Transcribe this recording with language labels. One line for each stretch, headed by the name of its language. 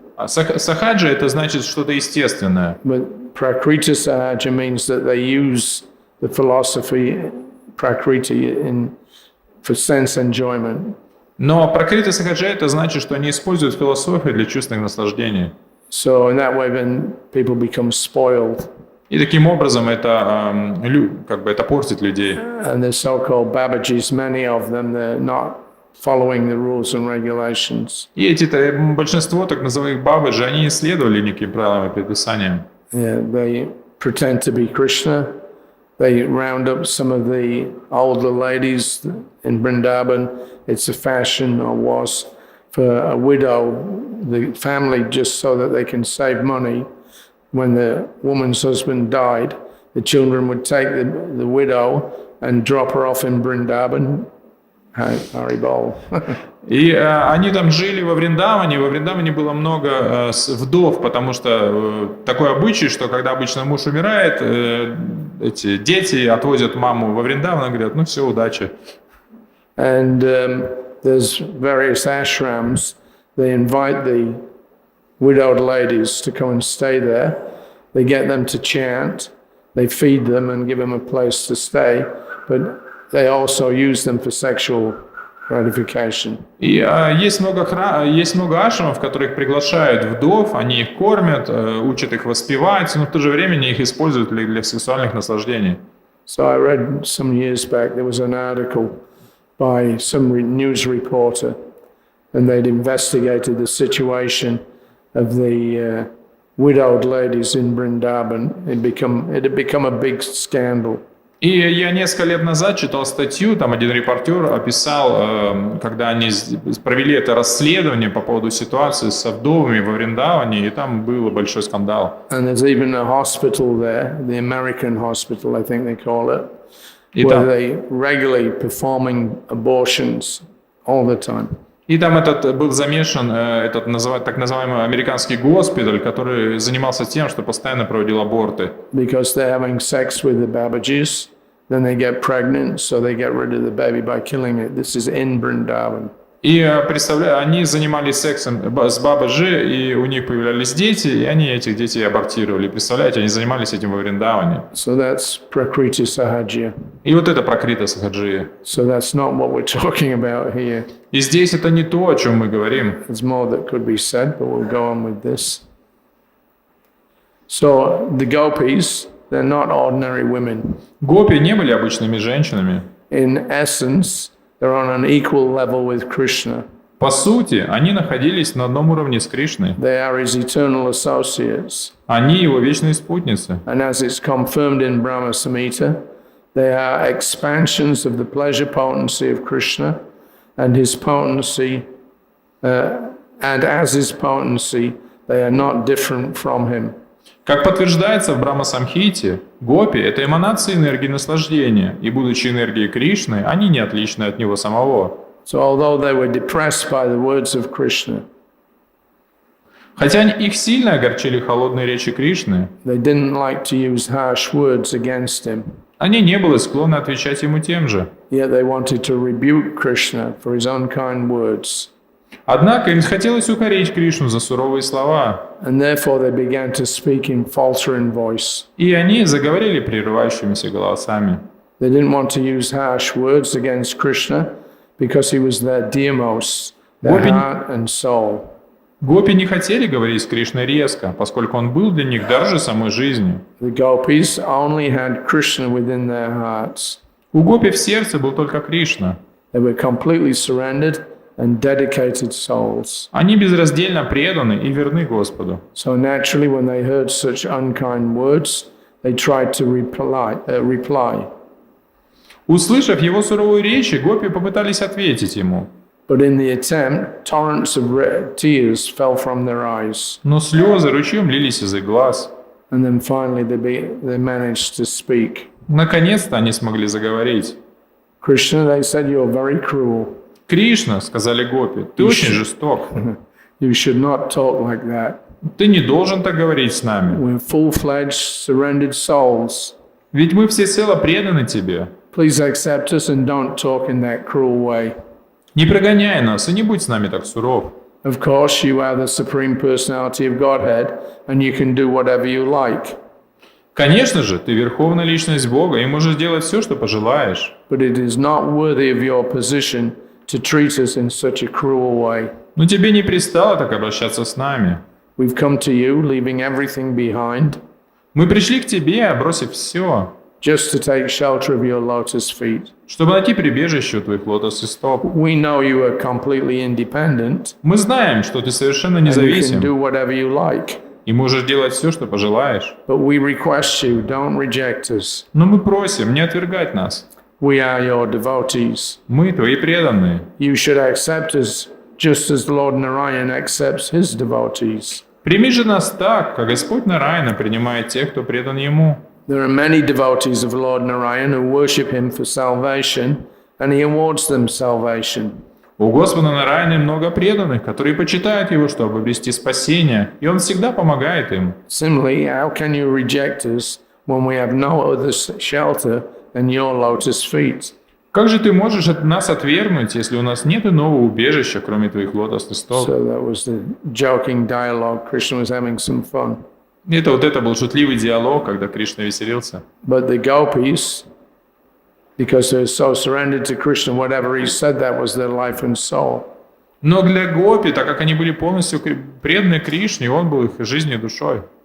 Russian: А сахаджа это значит что-то естественное.
English: But Prakrita Sahaja means that they use the philosophy Prakriti for sense enjoyment.
Russian: Но пракрита сахаджа это значит, что они используют философию для чувственных наслаждений.
English: So in that way, then people become spoiled.
Russian: И таким образом это это портит людей.
English: And the so-called Babajis, many of them, they're not following the rules and regulations.
Russian: И большинство так называемых бабаджи, они не следовали никаким правилам и предписаниям.
English: Yeah, they pretend to be Krishna. They round up some of the older ladies in Vrindavan. It's a fashion, or was, for a widow, the family, just so that they can save money. When the woman's husband died, the children would take the widow and drop her off in Vrindavan.
Sanskrit: Haribol.
Russian: И они там жили во Вриндаване. Во Вриндаване было много вдов, потому что такой обычай, что когда обычно муж умирает, эти дети отвозят маму во Вриндаван и говорят, ну все, удачи.
English: And there's various ashrams. They invite the widowed ladies to come and stay there. They get them to chant. They feed them and give them a place to stay. But they also use them for sexual gratification.
Russian: И есть много ашрамов, в которых приглашают вдов, они их кормят, учат их воспевать, но в то же время их используют для сексуальных наслаждений.
English: So I read some years back, there was an article by some news reporter, and they'd investigated the situation of the widowed ladies in Vrindavan. It had become a big scandal.
Russian: И я несколько лет назад читал статью, там один репортер описал, когда они провели это расследование по поводу ситуации со вдовами во Вриндаване, и там был большой скандал.
English: And there's even a hospital there, the American hospital, I think they call it, where they regularly performing abortions all the time.
Russian: И там был замешан так называемый американский госпиталь, который занимался тем, что постоянно проводил аборты.
English: Because they're having sex with the Babajis, then they get pregnant, so they get rid of the baby by killing it. This is in Vrindavan.
Russian: И они занимались сексом с Бабаджи, и у них появлялись дети, и они этих детей абортировали. Представляете, они занимались этим во Вриндаване.
English: So that's Prakriti Sahaja.
Russian: И вот это пракрита сахаджия.
English: So that's not what we're talking about here.
Russian: И здесь это не то, о чем мы говорим.
English: There's more that could be said, but we'll go on with this. So the gopis, they're not ordinary women.
Russian: Гопи не были обычными женщинами.
English: In essence, they're on an equal level with Krishna.
Russian: По сути, они находились на одном уровне с Кришной.
English: They are his eternal associates.
Russian: Они его вечные спутницы.
English: And as it's confirmed in Brahma Samhita, They are expansions of the pleasure potency of Krishna, and his potency, and as his potency, they are not different from him.
Russian: Как подтверждается в Брахма-самхите, гопи – это эманации энергии наслаждения, и, будучи энергией Кришны, они не отличны от него самого.
English: So although they were depressed by the words of Krishna,
Russian: Хотя их сильно огорчили холодные речи Кришны,
English: they didn't like to use harsh words against him.
Russian: они не были склонны отвечать ему тем же.
English: Yet they wanted to rebuke Krishna for his unkind words.
Russian: Однако им хотелось укорить Кришну за суровые слова,
English: And therefore they began to speak in faltering voice.
Russian: и они заговорили прерывающимися голосами.
English: They didn't want to use harsh words against Krishna because he was their dearmost, their heart and soul.
Russian: Гопи не хотели говорить с Кришной резко, поскольку он был для них дороже самой жизни.
English: The gopis only had Krishna within their hearts.
Russian: У гопи в сердце был только Кришна.
English: They were completely surrendered and dedicated souls.
Russian: Они безраздельно преданы и верны Господу.
English: So naturally, when they heard such unkind words, they tried to reply.
Russian: Услышав его суровые речи, гопи попытались ответить ему.
English: But in the attempt, torrents of tears fell from their eyes.
Russian: Но слезы ручьем лились из их глаз.
English: And then finally they managed to speak.
Russian: Наконец-то они смогли заговорить.
English: Krishna, they said, you're very cruel.
Russian: Кришна, сказали гопи, ты очень жесток.
English: You should not talk like that.
Russian: Ты не должен так говорить с нами.
English: We're full-fledged, surrendered souls.
Russian: Ведь мы всецело преданы тебе.
English: Please accept us and don't talk in that cruel way.
Russian: Не прогоняй нас и не будь с нами так суров.
English: Of course, you are the Supreme Personality of Godhead, and you can do whatever you like.
Russian: Конечно же, ты верховная личность Бога и можешь делать все, что пожелаешь.
English: But it is not worthy of your position to treat us in such a cruel way.
Russian: Но тебе не пристало так обращаться с нами.
English: We've come to you, leaving everything behind,
Russian: Мы пришли к тебе, бросив все,
English: just to take shelter of your lotus feet.
Russian: чтобы найти прибежище у твоих лотосных стоп.
English: We know you are completely independent,
Russian: Мы знаем, что ты совершенно
English: and you can
Russian: независим
English: do whatever you like.
Russian: и можешь делать все, что пожелаешь.
English: But we request you, don't reject us.
Russian: Но мы просим не отвергать нас.
English: We are your devotees.
Russian: Мы твои преданные.
English: You should accept us just as Lord Narayan accepts his devotees.
Russian: Прими же нас так, как Господь Нараяна принимает тех, кто предан Ему.
English: There are many devotees of Lord Narayan who worship him for salvation, and he awards them salvation.
Russian: У Господа Нараяны много преданных, которые почитают Его, чтобы обрести спасение, и Он всегда помогает им.
English: Similarly, how can you reject us when we have no other shelter than your lotus feet?
Russian: Как же ты можешь от нас отвергнуть, если у нас нет иного убежища, кроме твоих лотосных стоп?
English: So that was the joking dialogue. Krishna was having some fun.
Russian: Это был шутливый диалог, когда Кришна веселился.
English: But the gopis, because they're so surrendered to Krishna, whatever he said, that was their life and soul.
Russian: Но для гопи, так как они были полностью преданы Кришне, Он был их жизнью и душой.